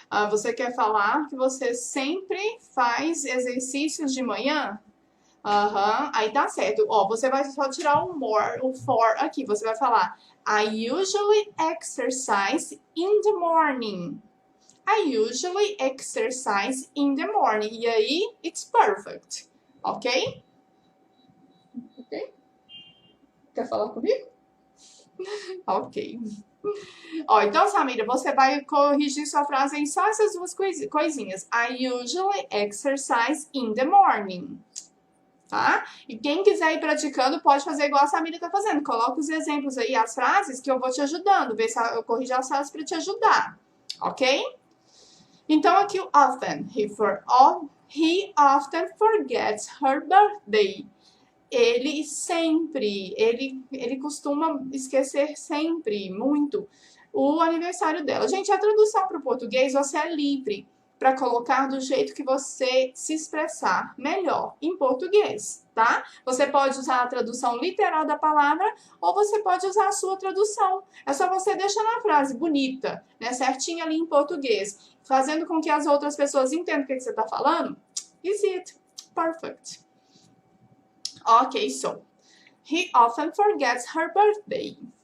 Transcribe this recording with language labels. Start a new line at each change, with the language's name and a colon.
Portuguese: Você quer falar que você sempre faz exercícios de manhã? Aí tá certo. Ó, você vai só tirar o more, o for aqui. Você vai falar
English: I usually exercise in the morning. I usually exercise in the morning.
Portuguese: E aí,
English: it's perfect.
Portuguese: Ok? Ok? Quer falar comigo? Ok. Ó, então, Samira, você vai corrigir sua frase em só essas duas coisinhas.
English: I usually exercise in the morning.
Portuguese: Tá? E quem quiser ir praticando pode fazer igual a Samira tá fazendo. Coloca os exemplos aí, as frases que eu vou te ajudando. Ver se eu corrijo as frases para te ajudar. Ok? Então, aqui o often.
English: He often forgets her birthday.
Portuguese: Ele sempre, ele costuma esquecer sempre, muito, o aniversário dela. Gente, a tradução para o português, você é livre para colocar do jeito que você se expressar melhor em português, tá? Você pode usar a tradução literal da palavra ou você pode usar a sua tradução. É só você deixar na frase bonita, né, certinha ali em português, fazendo com que as outras pessoas entendam o que você está falando.
English: Is it perfect? Okay, so he often forgets her birthday.